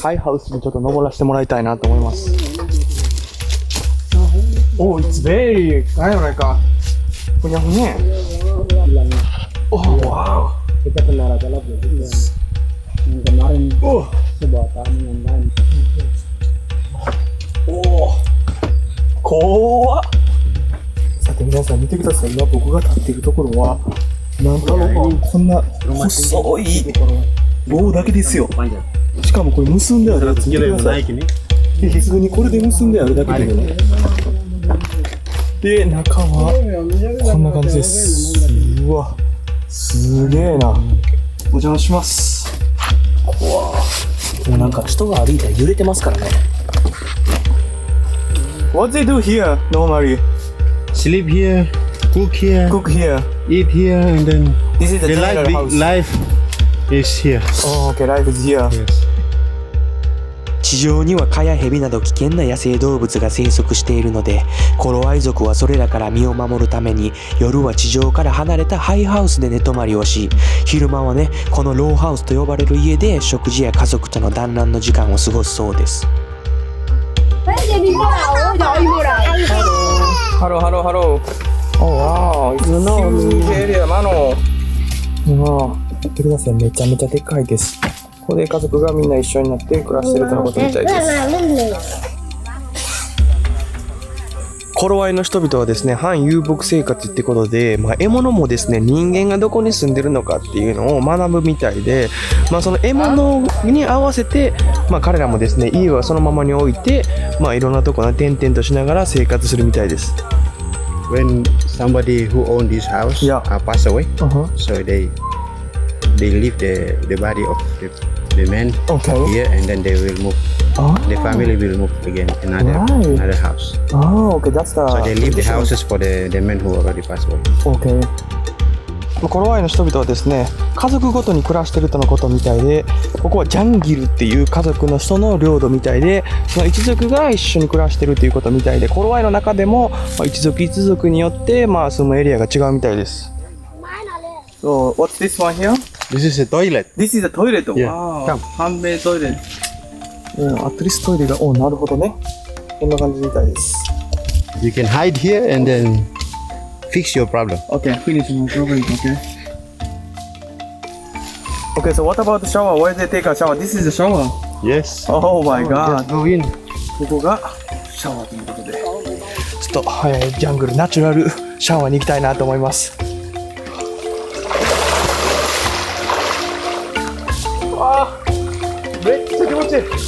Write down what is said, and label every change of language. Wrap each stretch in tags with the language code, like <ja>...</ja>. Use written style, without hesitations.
<ja>ハイハウスにちょっと登らせてもらいたいなと思います。</ja> <en>Oh, it's very</en> <ja>なんかふにゃふにゃ。</ja> <en>Oh, wow.</en> <id>kita benar adalah kemarin sebuah tamu yang lain.</id> <ja>怖っ。さて皆さん見てください。今僕が立っているところはなんとこんな細い棒だけですよ。しかもこれ結んであるやつ見てください。普通にこれで結んであるだけでね。で、中はこんな感じです。うわ、すげえな。お邪魔します。もうなんか人が歩いたら揺れてますからね。</ja> <en>What they do here normally? Sleep here, cook here, Cook here. eat here, and then This is the the Tyler house. life is here. Oh, okay, life is here. Yes.</en> <ja>地上には蚊やヘビなど危険な野生動物が生息しているので、コロワイ族はそれらから身を守るために夜は地上から離れたハイハウスで寝泊まりをし、昼間はねこのローハウスと呼ばれる家で食事や家族との団らんの時間を過ごすそうです。</ja> <en>Hello, hello, hello. Oh wow, it's a huge area, mano.</en> <ja>見てください、めちゃめちゃでかいです。ここで家族がみんな一緒になって暮らしてるとのことみたいです。コロワイの人々はですね、反遊牧生活ってことで、獲物もですね、人間がどこに住んでるのかっていうのを学ぶみたいで、その獲物に合わせて、彼らもですね、家はそのままに置いて、いろんなところ転々としながら生活するみたいです。</ja> <en>When somebody who owned this house passed away, so they leave the body of the man here, and then they will move. The family will move again another house. Oh, okay, that's the. So they leave the houses for the men who already passed away. Okay.</en> <ja>コロワイの人々はですね、家族ごとに暮らしてるとのことみたいで、ここはジャンギルっていう家族の人の領土みたいで、その一族が一緒に暮らしてるっていうことみたいで、コロワイの中でも一族一族によって住むエリアが違うみたいです。</ja> <en>So, what's this one here? This is a toilet. This is a toilet. Yeah. Wow. Come. Handmade toilet.</en> <ja>アトリストイレが、なるほどね。こんな感じみたいです。</ja> <en>You can hide here and then fix your problem. Okay, finish my problem. Okay. Okay, so what about the shower? Where they take a shower? This is the shower. Yes. Oh my god. Go in.</en> <ja>ここがシャワーということで。ちょっと、ジャングルナチュラルシャワーに行きたいなと思います。めっちゃ気持ちいい。</ja>